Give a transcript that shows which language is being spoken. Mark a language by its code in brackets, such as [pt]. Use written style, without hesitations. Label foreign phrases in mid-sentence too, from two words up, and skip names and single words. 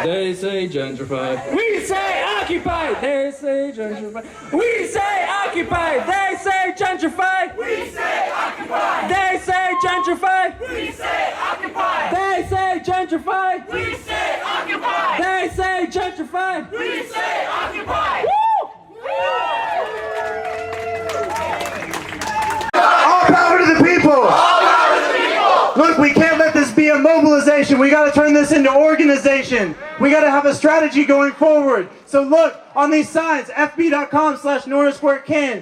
[en] They say gentrify. We say occupy. They say gentrify. We say occupy. They say gentrify. We say occupy. They say gentrify. We say occupy. They say gentrify. We say occupy. They say gentrify. We say occupy. All power to the people! All power to the people! Look, we can't let this be a mobilization. We got to turn this into organization. We got to have a strategy going forward. So look, on these signs, fb.com/Norris Square Can.